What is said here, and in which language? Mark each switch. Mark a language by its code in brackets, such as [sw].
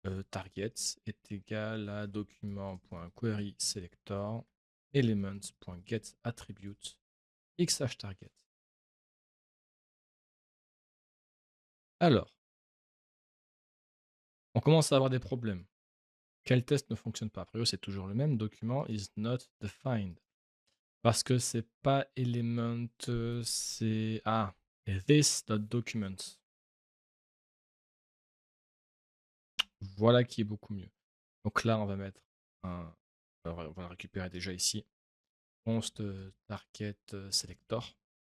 [fr] Target est égal à document.query selector elements.get attribute xh target. Alors, on commence à avoir des problèmes. Quel test ne fonctionne pas? A priori, c'est toujours le même. [en] Document is not defined. [fr] Parce que c'est pas element, c'est this.document. Voilà qui est beaucoup mieux. Donc là, on va mettre un. On va le récupérer déjà ici. [en] Const target selector.